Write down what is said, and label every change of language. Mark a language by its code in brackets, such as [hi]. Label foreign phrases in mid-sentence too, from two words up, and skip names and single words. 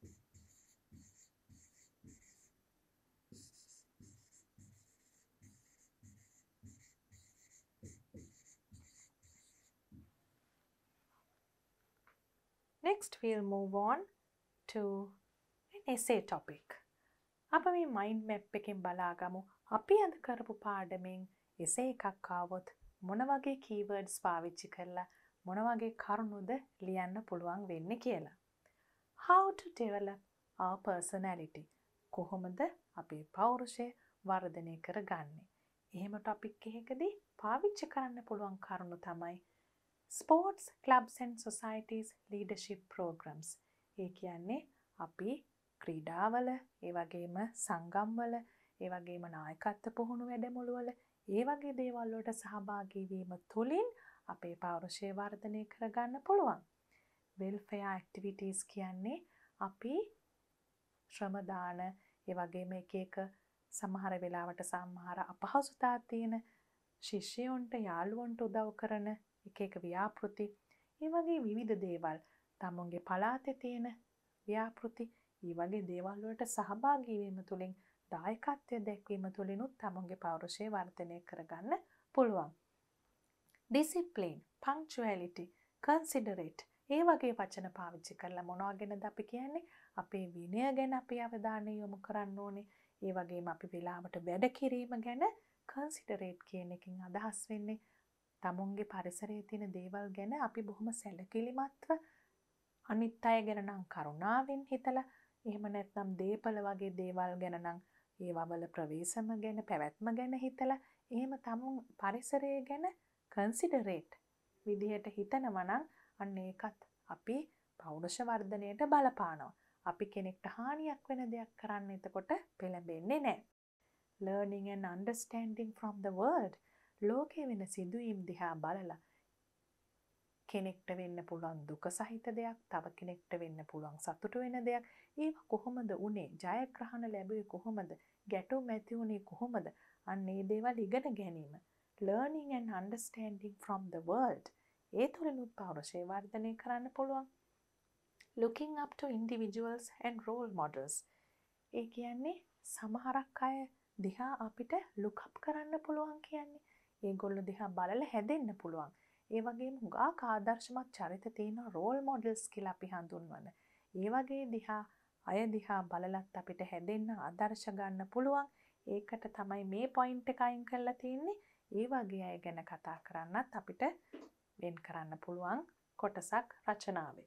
[en] Next we'll move on to an essay topic. [si] අප මේ [en] mind map [si] එකෙන් බලාගමු අපි අද කරපු පාඩමෙන් essay එකක් ආවොත් මොන වගේ keywords පාවිච්චි කරලා මොන වගේ කරුණුද ලියන්න පුළුවන් වෙන්නේ කියලා. [en] How to develop our personality. [si] කොහොමද අපේ පෞරුෂය වර්ධනය කරගන්නේ? එහෙම topic එකකදී පාවිච්චි කරන්න පුළුවන් කරුණු තමයි [en] sports clubs and societies leadership programs. [si] ඒ කියන්නේ අපි ක්‍රීඩාවල, ඒ වගේම සංගම්වල, ඒ වගේම නායකත්ව පුහුණු වැඩමුළුවල ඒ වගේ දේවල් වලට සහභාගී වීම තුළින් අපේ පෞරුෂය වර්ධනය කරගන්න පුළුවන්. [en] welfare activities [si] කියන්නේ අපි ශ්‍රම දාන, ඒ වගේම එක සමහර වෙලාවට සමහර අපහසුතා තියෙන ශිෂ්‍යයන්ට යාළුවන්ට උදව් කරන එක ව්‍යාපෘති, ඒ වගේ විවිධ දේවල්, තමුන්ගේ පළාතේ තියෙන ව්‍යාපෘති, ඒ වගේ දේවල් වලට සහභාගී වීම තුළින් දායකත්වය දැක්වීම තුළිනුත් තමුන්ගේ පෞරුෂය වර්ධනය කරගන්න පුළුවන්. [en] discipline, punctuality, considerate [si] ඒ වගේ වචන පාවිච්චි කරලා මොනවා ගැනද අපි කියන්නේ? අපේ විනය ගැන අපි අවධානය යොමු කරන්න ඕනේ. ඒ වගේම අපි වෙලාවට වැඩ කිරීම ගැන considerate කියන එකෙන් අදහස් වෙන්නේ තමුන්ගේ පරිසරයේ තියෙන දේවල් ගැන අපි බොහොම සැලකිලිමත්ව අනිත් අය ගැන නම් කරුණාවෙන් හිතලා, එහෙම නැත්නම් දීපල වගේ දේවල් ගැන නම් ඒවා වල ප්‍රවේශම ගැන, පැවැත්ම ගැන හිතලා, එහෙම තමුන් පරිසරය ගැන considerate විදිහට හිතනවා නම් අන්න ඒකත් අපි පෞරුෂ වර්ධනයට බලපානවා. අපි කෙනෙක්ට හානියක් වෙන දෙයක් කරන්න එතකොට පෙළඹෙන්නේ නැහැ. [en] learning and understanding from the world. [si] ලෝකේ වෙන සිදුවීම් දිහා බලලා කෙනෙක්ට වෙන්න පුළුවන් දුක සහිත දෙයක්, තව කෙනෙක්ට වෙන්න පුළුවන් සතුට වෙන දෙයක්, ඒවා කොහොමද උනේ, ජයග්‍රහණ ලැබුවේ කොහොමද, ගැටුම් ඇති වුනේ කොහොමද, අන්න ඒ දේවල් ඉගෙන ගැනීම. [en] learning and understanding from the world. [si] ඒ තුළිනුත් පෞරුෂය වර්ධනය කරන්න පුළුවන්. [en] looking up to individuals and role models. [si] ඒ කියන්නේ සමහරක් අය දිහා අපිට [en] look up [si] කරන්න පුළුවන් කියන්නේ. ඒගොල්ලෝ දිහා බලලා හැදෙන්න පුළුවන්. ඒ වගේම හුඟක් ආදර්ශමත් චරිත තියෙන [en] role models [si] කියලා අපි හඳුන්වන. ඒ වගේ අය දිහා බලලත් අපිට හැදෙන්න ආදර්ශ ගන්න පුළුවන්. ඒකට තමයි මේ පොයින්ට් එක අයින් කරලා තියෙන්නේ. ඒ වගේ අය ගැන කතා කරන්නත් අපිට වෙන් කරන්න පුළුවන් කොටසක් රචනාවේ.